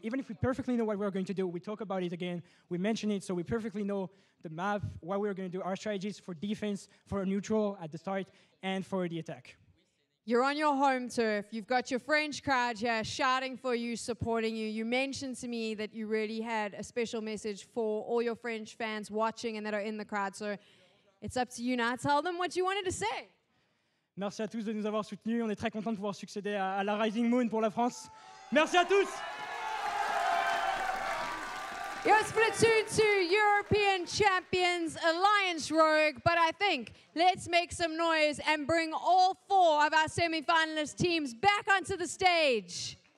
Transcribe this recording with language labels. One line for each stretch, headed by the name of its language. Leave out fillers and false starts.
English: Even if we perfectly know what we are going to do, we talk about it again. We mention it so we perfectly know the map, what we are going to do, our strategies for defense, for neutral at the start, and for the attack. You're on your home turf. You've got your French crowd here shouting for you, supporting you. You mentioned to me that you really had a special message for all your French fans watching and that are in the crowd. So it's up to you now. Tell them what you wanted to say.
French: Merci à tous de nous avoir soutenus. On est très contents de pouvoir succéder à la Rising Moon pour la France. Merci à tous.
English: Your Splatoon 2 European champions, Alliance Rogue, but I think let's make some noise and bring all 4 of our semi-finalist teams back onto the stage.